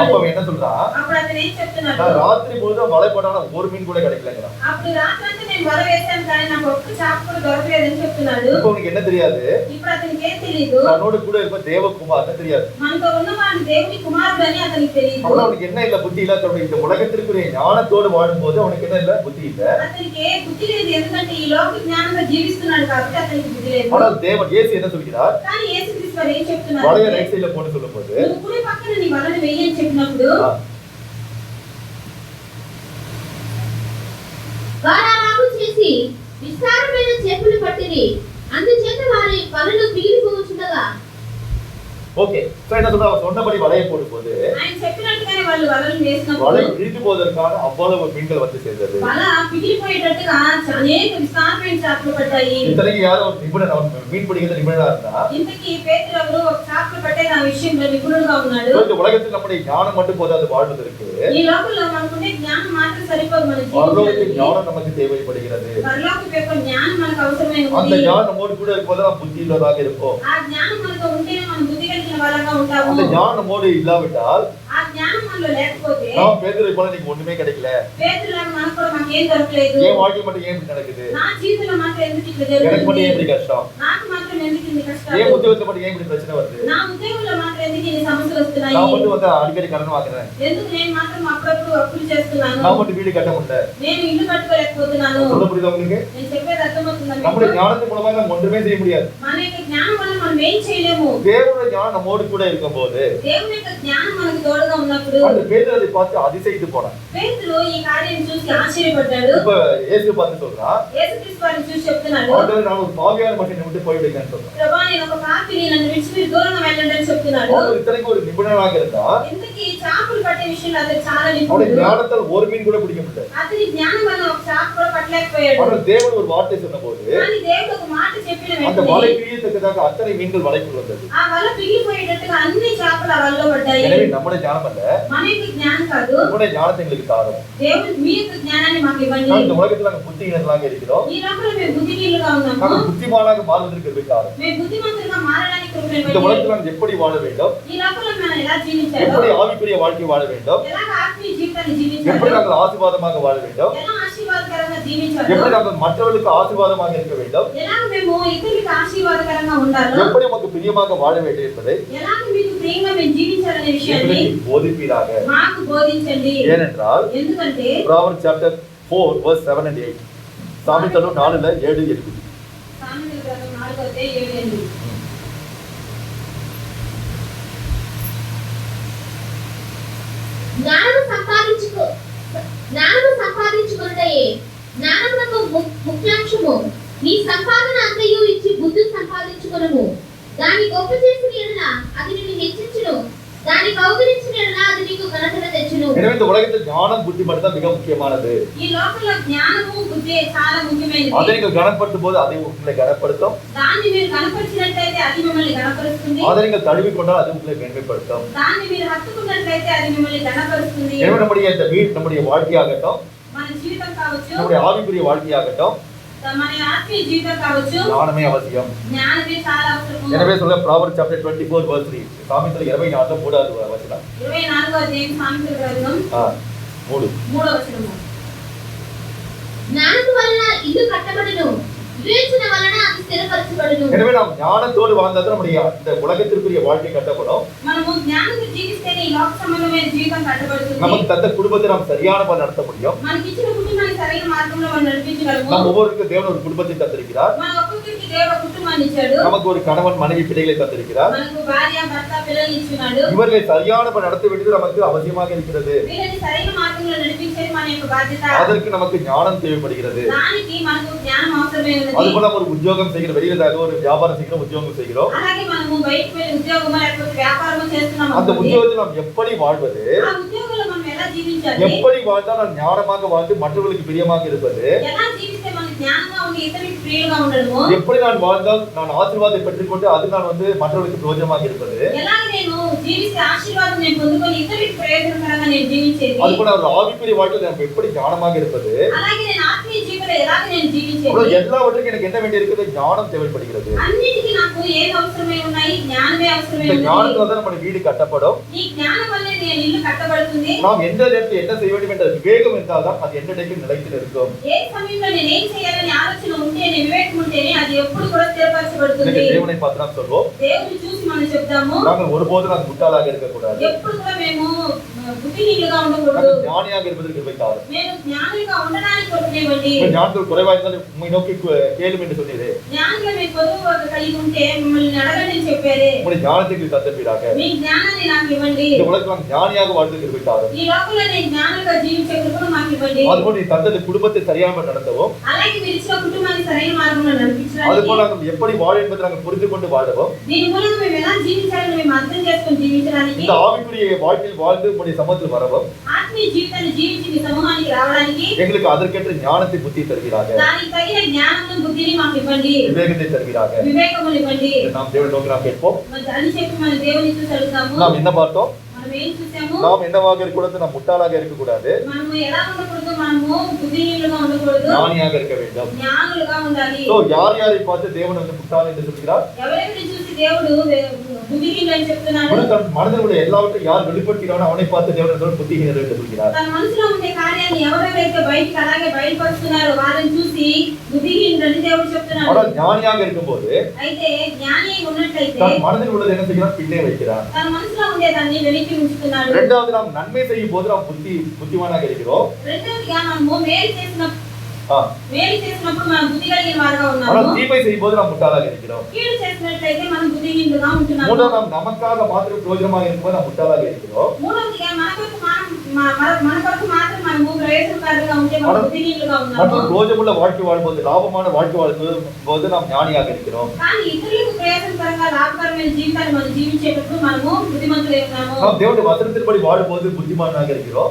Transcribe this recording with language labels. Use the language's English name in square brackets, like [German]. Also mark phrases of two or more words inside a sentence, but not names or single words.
[Tamil] அப்ப அவன் என்ன சொல்றான்? [Telugu] అప్పుడు అతను ఏం చెప్తున్నాడు? [Tamil] நான் ராத்திரி முழுதும் வலை போட்டாலும் ஒரு மீன் கூட கிடைக்கலங்கிறான். [Telugu] అప్పుడు రాత్రంతా నేను వల వేశాను కానీ నాకు ఒక్క చేప కూడా దొరకలేదని చెప్తున్నాడు. [Tamil] இப்ப உனக்கு என்ன தெரியாது? [Telugu] ఇప్పుడు అతనికి ఏం తెలియదు? [Tamil] தன்னோட கூட இருக்க தேவகுமார்னு தெரியாது. [Telugu] మనతో ఉన్నవాడు దేవుని కుమారుడు అని అతనికి తెలియదు. [Tamil] அவன் அவனுக்கு என்ன இல்ல, புத்தி இல்ல. தன்னுடைய இந்த உலகத்திற்குரிய ஞானத்தோடு வாழும்போது அவனுக்கு என்ன இல்ல, புத்தி இல்ல. [Telugu] అతనికి ఏ బుద్ధి లేదు, ఎందుకంటే ఈ లోక జ్ఞానంగా జీవిస్తున్నాడు కాబట్టి అతనికి బుద్ధి లేదు. [Tamil] ஆனால் தேவன் இயேசு என்ன சொல்கிறார்? [Telugu] కానీ యేసుక్రీస్తు వారు ఏం చెప్తున్నారు? [Tamil] வலையை [English] right sideல [Tamil] போட்டு சொல்லும்போது [Telugu] నువ్వు కుడి పక్కన నీ వలను వేయి అని చెప్పినప్పుడు వారాలాగు చేసి విస్తారమైన చేపలు పట్టిరి, అందుచేత వారి వలలు పిగిలిపోవచ్చుండగా. [English] okay, so [Tamil] என்ன சொல்றா? அவன் சொன்னபடி வலையை போடும்போது [Telugu] ఆయన చెప్పినట్టుగానే వాళ్ళు వలలు [Tamil] வலை [Telugu] వేసినప్పుడు [Tamil] இழுத்து போவதற்கான அவ்வளவு மீன்கள் வந்து சேர்ந்தது. [Telugu] వల పిగిలిపోయేటట్టుగా అనేక విస్తారమైన చేపలు పడ్డాయి. [Tamil] இத்தனைக்கு யாரோ ஒரு நிபுணர், அவன் மீன் பிடிக்கிறது நிபுணரா இருந்தா, [Telugu] ఇంతకీ పేతురు ఎవరు? ఒక చేపలు పట్టే ఆ విషయంలో నిపుణుడుగా ఉన్నాడు. [Tamil] இந்த உலகத்தில் நம்முடைய ஞானம் மட்டும் போதாது வாழ்வதற்கு, [Telugu] ఈ లోకంలో మనకుండే జ్ఞానం మాత్రం సరిపోదు. మన [Tamil] பரலோகத்தின் [Telugu] జీవితానికి [Tamil] ஞானம் நமக்கு தேவைப்படுகிறது. [Telugu] పరలోకపు యొక్క జ్ఞానం మనకు అవసరమైనది. [Tamil] அந்த ஞானம் நம்மோடு கூட இருக்கும்போது நாம் புத்தி உள்ளவராக இருப்போம். [Telugu] ఆ జ్ఞానం మనతో ఉంటేనే మనం బుద్ధి కలిగిన వాళ్ళగా ఉంటాము. [Tamil] அந்த ஞானம் நம்மோடு இல்லாவிட்டால் [Telugu] ఆ జ్ఞానం మనలో లేకపోతే [Tamil] நாம் பேதுருவை போல నీకు ஒண்ணுமே கிடைக்கல, [Telugu] పేతురులాగా మనకు కూడా మాకేం దొరకలేదు, [Tamil] என் வாழ்க்கை மட்டும் ஏன் இப்படி நடக்குது, [Telugu] నా జీవితంలో మాత్రం ఎందుకు ఇట్లా [Tamil] எனக்கு மட்டும் [Telugu] జరుగుతుంది, [Tamil] ஏன் இப்படி கஷ்டம், [Telugu] నాకు మాత్రం ఎందుకు ఇన్ని [Tamil] என் [Telugu] కష్టాలు, [Tamil] உத்தியோகத்துல மட்டும் ஏன் இப்படி பிரச்சனை வருது, [Telugu] నా ఉద్యోగంలో మాత్రం ఎందుకు ఇన్ని సమస్యలు వస్తున్నాయి, [Tamil] நான் மட்டும் வந்து அடிக்கடி கடன் வாங்குறேன், [Telugu] ఎందుకు నేను మాత్రం అప్పుడప్పుడు అప్పులు చేస్తున్నాను, [Tamil] நான் மட்டும் வீடு கட்ட முடியல. [Telugu] నేను ఇల్లు కట్టుకోలేకపోతున్నాను. [Tamil] சொல்ல புரியுதா உங்களுக்கு? [Telugu] నేను చెప్పేది అర్థమవుతుందా [Tamil] நம்முடைய [Telugu] మీకు? [Tamil] ஞானத்தின் மூலமாக நம்ம ஒன்றுமே செய்ய முடியாது. [Telugu] మన యొక్క జ్ఞానం వల్ల మనం ఏం చేయలేము. [Tamil] தேவனுடைய ஞானம் நம்மோடு கூட இருக்கும்போது [Telugu] దేవుని యొక్క జ్ఞానం మనకు తోడుగా ఉన్నప్పుడు [Tamil] அந்த பேதுரு அதை பார்த்து அதிசயித்து போனான். [Telugu] పేతురు ఈ కార్యం చూసి ఆశ్చర్యపడ్డాడు. [Tamil] இப்ப இயேசு பார்த்து சொல்றான், [Telugu] యేసుక్రీస్తు వారిని చూసి చెప్తున్నాడు, [Tamil] ஆண்டவரே, நான் ஒரு பாவியான மனுஷனை விட்டு போய்விடுங்கன்னு சொல்றான். [Telugu] ప్రభా నేను ఒక పాపిని, నన్ను విడిచి మీరు దూరంగా వెళ్ళండి అని చెప్తున్నాడు. [Tamil] அவர் இத்தனைக்கு ஒரு நிபுணராக இருந்தா [Telugu] ఇంతకీ చేపలు పట్టే విషయంలో అతను చాలా [Tamil] அவனுடைய [Telugu] నిపుణుడు. [Tamil] ஞானத்தால் ஒரு மீன் கூட பிடிக்க முடியல. [Telugu] అతని జ్ఞానం వల్ల ఒక చేప కూడా పట్టలేకపోయాడు. [Tamil] ஆனால் தேவன் ஒரு வார்த்தை சொன்னபோது [Telugu] కానీ దేవుడు ఒక మాట చెప్పిన [Tamil] அந்த [Telugu] వెంటనే [Tamil] வலை கிழியத்தக்கதாக அத்தனை மீன்கள் வலைக்குள் வந்தது. [Telugu] ఆ వల పిగిలిపోయేటట్టుగా అన్ని చేపలు ఆ వలలో పడ్డాయి. [Tamil] எனவே நம்முடைய ஞானம் அல்ல, [Telugu] మన యొక్క జ్ఞానం కాదు, [Tamil] நம்முடைய ஞானத்தை எங்களுக்கு தாரும். [Telugu] దేవుడు మీ యొక్క జ్ఞానాన్ని మాకు ఇవ్వండి. [Tamil] நாம் இந்த உலகத்தில் நாங்கள் புத்தியினர்களாக இருக்கிறோம். [Telugu] ఈ లోకంలో మేము బుద్ధిహీనులుగా ఉన్నాము. [Tamil] நாங்கள் புத்திமானாக மாறுவதற்கு கிருபை தாரும். [Telugu] మేము బుద్ధిమంతులుగా మారడానికి కృపను [Tamil] இந்த [Telugu] ఇవ్వండి. [Tamil] உலகத்தில் நாங்கள் எப்படி வாழ வேண்டும், [Telugu] ఈ లోకంలో మనం ఎలా జీవించాలో, [Tamil] எப்படி ஆவிக்குரிய வாழ்க்கை வாழ வேண்டும், [Telugu] ఎలా ఆత్మీయ జీవితాన్ని [Tamil] எப்படி [Telugu] జీవించాలో, [Tamil] நாங்கள் ஆசீர்வாதமாக வாழ வேண்டும், [Telugu] ఎలా ఆశీర్వాదకరంగా జీవించాలో, [Tamil] எப்படி நாம் மற்றவர்களுக்கு ஆசீர்வாதமாக இருக்க வேண்டும், [Telugu] ఎలాగ మేము ఇతరులకు ఆశీర్వాదకరంగా ఉండాలో, [Tamil] எப்படி நமக்கு பிரியமாக வாழ வேண்டும் என்பதை [Telugu] ఎలాగ మీకు ప్రియంగా మేము జీవించాలనే విషయాన్ని [Tamil] எங்களுக்கு போதிப்பீராக. [Telugu] మాకు బోధించండి. [Tamil] ஏனென்றால் [Telugu] ఎందుకంటే [English] Proverbs chapter 4 verse 7 and 8, సామెతలు 4:7-8. [Telugu] సామెతల గ్రంథం 4:7-8. జ్ఞానము సంపాదించుకున్నదే జ్ఞానమునకు ముఖ్యాంశము. నీ సంపాదన అంతయు ఇచ్చి బుద్ధి సంపాదించుకొనుము. దాని గొప్ప చేసిన ఎడల అది నిన్ను హెచ్చించును, దాని కౌగిలించిన ఎడల అది నీకు ఘనతను తెచ్చును. [Tamil] எனவே இந்த உலகத்தில் ஞானம் புத்தி மட்டும் தான் மிக முக்கியமானது. [Telugu] ఈ లోకంలో జ్ఞానము బుద్ధి చాలా ముఖ్యమైనది. [Tamil] அதை நீங்கள் கனப்படுத்தும் போது அதை உங்களை கனப்படுத்தும். [Telugu] దాన్ని మీరు కనపరిచినట్లయితే అది మిమ్మల్ని గణపరుస్తుంది. [Tamil] அதை நீங்கள் தழுவி கொண்டால் அது உங்களை மேன்மைப்படுத்தும். [Telugu] దాన్ని మీరు హత్తుకున్నట్లయితే అది మిమ్మల్ని గణపరుస్తుంది. [Tamil] எனவே நம்முடைய இந்த வீடு, நம்முடைய வாழ்க்கையாகட்டும், [Telugu] మన జీవితం కావచ్చు, [Tamil] நம்முடைய ஆவிக்குரிய வாழ்க்கையாகட்டும், [Telugu] మన ఆత్మీయ జీవితం కావచ్చు, [Tamil] ஞானமே அவசியம். [Telugu] జ్ఞానమే చాలా అవసరం. [Tamil] எனவே சொல்ல [English] Proverbs chapter 24 verse 3, [Telugu] సామెతలు 24 3వ వచనం. 24వ అధ్యాయం సామెతల గ్రంథం 3వ వచనం. జ్ఞానము వలన ఇల్లు కట్టబడును, వివేచన వలన అది స్థిరపరచబడును. [Tamil] எனவே நாம் ஞானத்தோடு வாழ்ந்தால் நம்முடைய இந்த உலகத்திற்குரிய வாழ்க்கை கட்டப்படும். [Telugu] మనము జ్ఞానంతో జీవిస్తేనే ఈ లోక సంబంధమైన జీవితం కట్టబడుతుంది. [Tamil] நமக்கு தந்த குடும்பத்தை நாம் சரியான பாதை நடத்த முடியும். [Telugu] మనకి ఇచ్చిన కుటుంబాన్ని సరైన మార్గంలో మనం నడిపించగలము. [Tamil] நாம் ஒவ்வொருவருக்கும் தேவன் ஒரு குடும்பத்தை தந்திருக்கிறார். [Telugu] మన ఒక్కొక్కరికి దేవుడు కుటుంబాన్ని ఇచ్చాడు. [Tamil] நமக்கு ஒரு கணவன் மனைவி பிள்ளைகளை தந்திருக்கிறார். [Telugu] మనకు భార్య భర్త పిల్లల్ని ఇచ్చున్నాడు. [Tamil] இவர்களை சரியான பாதை நடத்த வேண்டியது நமக்கு அவசியமாக இருக்கிறது. [Telugu] వీళ్ళని సరైన మార్గంలో నడిపించేది మన యొక్క బాధ్యత. [Tamil] அதற்கு நமக்கு ஞானம் தேவைப்படுகிறது. [Telugu] దానికి మనకు జ్ఞానం అవసరమే ఉన్నది. [Tamil] அதுபோல நம்ம ஒரு உத்தியோகம் செய்கிற, வெளியில ஒரு வியாபாரம் செய்கிற உத்தியோகம் செய்கிறோம். [Telugu] అలాగే మనము బయటికి వెళ్ళి ఉద్యోగం లేకపోతే వ్యాపారం చేస్తున్నాము. [Tamil] அந்த உத்தியோகத்தில் நாம் எப்படி வாழ்வது, [Telugu] ఆ ఉద్యోగంలో మనం ఎలా జీవించాలి, [Tamil] எப்படி வாழ்ந்தால் நாம் ஞானமாக வாழ்ந்து மற்றவர்களுக்கு பிரியமாக இருப்பது, [Telugu] ఎలా జీవిస్తే మనం జ్ఞానంగా ఉండి ఇతరులకు ప్రియులుగా ఉండడము, [Tamil] எப்படி நான் வாழ்ந்தால் நான் ஆசீர்வாதத்தை பெற்றுக்கொண்டு அது நான் மற்றவர்களுக்கு பிரயோஜனமாக இருப்பது, [Telugu] ఎలా నేను జీవిస్తే ఆశీర్వాదం నేను పొందుకొని ఇతరులకు ప్రయోజనకరంగా నేను జీవించేది, [Tamil] அதுபோல ஒரு ஆவிக்குரிய வாழ்க்கையில் நம்ம எப்படி ஞானமாக இருப்பது, [Telugu] అలాగే నేను ఆత్మీయ జీవితంలో ఎలాగ నేను జీవించేది, [Tamil] அவ்வளவு எல்லாவற்றுக்கும் எனக்கு என்ன வேண்டி இருக்குது, ஞானம் தேவைப்படுகிறது. [Telugu] అన్నిటికీ నాకు ఏది అవసరమై ఉన్నాయి, జ్ఞానమే అవసరమై [Tamil] இந்த [Telugu] ఉంది. [Tamil] ஞானத்தால் தான் நம்ம வீடு கட்டப்படும். [Telugu] ఈ జ్ఞానం వల్లే నేను ఇల్లు కట్టబడుతుంది. [Tamil] நாம் எந்த நேரத்தில் என்ன செய்ய வேண்டும் என்ற விவேகம் இருந்தால் தான் அது என்னைக்கும் நிலைத்து இருக்கும். [Telugu] ఏ సమయంలో నేను ఏం చేయాలని ఆలోచన ఉంటేనే, వివేకం ఉంటేనే అది ఎప్పుడు కూడా స్థిరపరచబడుతుంది. [Tamil] இன்னைக்கு தேவனை பார்த்து நாம் சொல்வோம், [Telugu] దేవుని చూసి మనం చెప్తాము, [Tamil] நாங்கள் ஒருபோதும் நான் முட்டாளாக இருக்கக்கூடாது, [Telugu] ఎప్పుడు కూడా మేము బుద్ధిహీనులుగా ఉండకూడదు, [Tamil] நாங்கள் ஞானியாக இருப்பதற்கு வைத்தார். [Telugu] మేము జ్ఞానులుగా ఉండడానికి కొరకునేవండి. [Tamil] ஞானத்தில் குறைவாக இருந்தாலும் உண்மை நோக்கி கேளும் என்று சொன்னீரே, [Telugu] జ్ఞానంలో మీరు పొదువు కలిగి ఉంటే మిమ్మల్ని అడగండి అని చెప్పారే. [Tamil] உங்களுடைய ஞானத்துக்கு தந்தப்பீராக. [Telugu] మీ జ్ఞానాన్ని నాకు ఇవ్వండి. [Tamil] இந்த உலகத்தில் நாம் ஞானியாக வாழ்வதற்கு வைத்தார். [Telugu] ఈ లోకంలో నేను జ్ఞానంగా జీవించే కృపను మాకు ఇవ్వండి. [Tamil] அதுபோல நீ தந்தது குடும்பத்தை சரியாக நடத்தவும், [Telugu] అలాగే మీరు ఇచ్చిన కుటుంబాన్ని సరైన మార్గంలో నడిపించడానికి, [Tamil] அதுபோல நாங்கள் எப்படி வாழ என்பதை நாங்கள் புரிந்து கொண்டு வாழவும், [Telugu] దీని మూలంగా మేము ఎలా జీవించాలని మేము అర్థం చేసుకొని జీవించడానికి, [Tamil] இந்த ஆவிக்குரிய வாழ்க்கையில் வாழ்ந்து உங்களுடைய சமூகத்தில் வரவும், [Telugu] ఆత్మీయ జీవితాన్ని జీవించి మీ సమూహానికి రావడానికి [Tamil] எங்களுக்கு அதற்கேற்ற ஞானத்தை புத்தி தருகிறாங்க, [Telugu] దానికి తగిన జ్ఞానం బుద్ధిని మాకు ఇవ్వండి, [Tamil] விவேகத்தை தருகிறாங்க. [Telugu] వివేకమును ఇవ్వండి. [Tamil] நாம் தேவனை நோக்கி நாம் கேட்போம். [Telugu] మరి అని చెప్పి మన దేవుని చూసి అడుగుతాము. [Tamil] நாம் என்ன பார்த்தோம்? [Telugu] మనం ఏం చూసాము? [Tamil] நாம் என்னவாக இருக்கக்கூடாது, நாம் முட்டாளாக இருக்கக்கூடாது, [Telugu] మనము ఎలా ఉండకూడదు, మనము బుద్ధిహీనులుగా ఉండకూడదు, [Tamil] ஞானியாக இருக்க வேண்டும். [Telugu] జ్ఞానులుగా ఉండాలి. [Tamil] So யார் யாரை பார்த்து தேவன் முட்டாள் என்று சொல்கிறார்? [Telugu] ఎవరెవరిని చూసి దేవుడు బుద్ధిహీనులు అని చెప్తున్నాడు? [Tamil] தன் மனதில் எல்லாவற்றையும் யார் வெளிப்படுத்துகிறானோ அவனை பார்த்து தேவன் புத்திஹீனர் என்று சொல்கிறார். [Telugu] తన మనసులో ఉండే కార్యాన్ని ఎవరెవరైతే బయటికి అలాగే బయలుపరుస్తున్నారో వారిని చూసి బుద్ధిహీనులు అని దేవుడు చెప్తున్నాడు. [Tamil] ஆனால் ஞானியாக இருக்கும்போது [Telugu] అయితే జ్ఞాని అయి ఉన్నట్లయితే [Tamil] தன் மனதில் உள்ளது என்ன செய்கிறார்? பின்னே வைக்கிறார். [Telugu] తన మనసులో ఉండేదాన్ని వెనక్కి ఉంచుతున్నాడు. [Tamil] இரண்டாவது, நாம் நன்மை செய்யும் போது நாம் புத்திமானாக இருக்கிறோம். [Telugu] రెండవదిగా మనము మేలు చేసినప్పుడు మనం బుద్ధి కలిగిన వారుగా ఉన్నాము. [Tamil] ஆனால் தீமை செய்யும் போது நாம் முட்டாளாக இருக்கிறோம். [Telugu] కీడు చేసినట్లయితే మనం బుద్ధిహీనులుగా ఉంటున్నాము. [Tamil] மூன்றாவது, நாம் நமக்காக மாத்திரம் பிரயோஜனமாக இருக்கும்போது நாம் முட்டாளாக இருக்கிறோம். [Telugu] మూడవదిగా మన కొరకు మాత్రం మనము ప్రయోజనకారులుగా ఉంటే మనం బుద్ధిహీనులుగా ఉన్నాము. [Tamil] மற்றும் பிரயோஜனமுள்ள வாழ்க்கை வாழும்போது, லாபமான வாழ்க்கை வாழும்போது நாம் ஞானியாக இருக்கிறோம். [Telugu] కానీ ఇతరులకు ప్రయోజనకరంగా లాభకరమైన జీవితాన్ని మనం జీవించేటప్పుడు మనము బుద్ధిమంతులై ఉన్నాము. [Tamil] நாம் தேவனுடைய வசனத்தின்படி வாழும்போது புத்திமானாக இருக்கிறோம்.